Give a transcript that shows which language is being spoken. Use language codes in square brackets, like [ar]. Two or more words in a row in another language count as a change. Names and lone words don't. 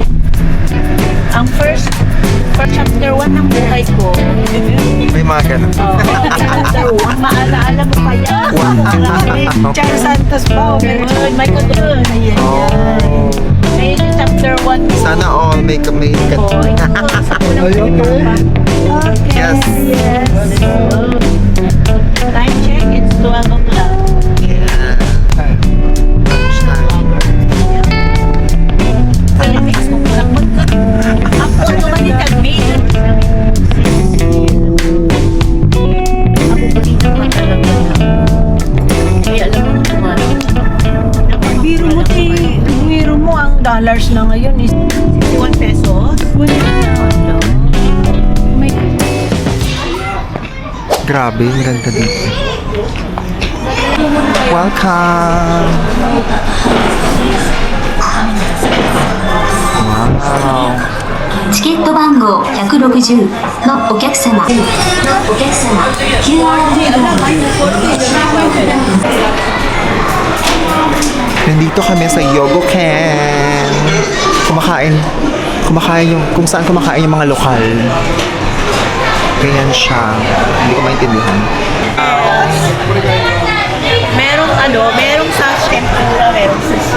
[tl] Ang [en] first chapter [tl] 1 ng buhay ko. May mga ganun. Chapter 1. Maalaala mo pa yan. Char Santos pa. May kudun. Ayan. Oh. Ayun yung chapter 1 ko. Sana all may Oh, ito. Sa unang Okay. Yes. Yes. Oh. [en] Time check. It's 12 o'clock. Yeah. [tl] Remix mo po lang mag- Ako naman yung tag-mail. Ako pa rin naman talaga. Kaya alam mo naman. Biro mo ang dollars na ngayon is 61 pesos. Wala. May Grabe, ang ganda dito. Welcome! Wow! [ja] チケット番号160のお客様 QR コードを [tl] Nandito kami sa Yogoken. Kumakain yung, kung saan kumakain yung mga lokal. Ganyan siya. Hindi ko maintindihan. merong sashimi tempura, merong sushi.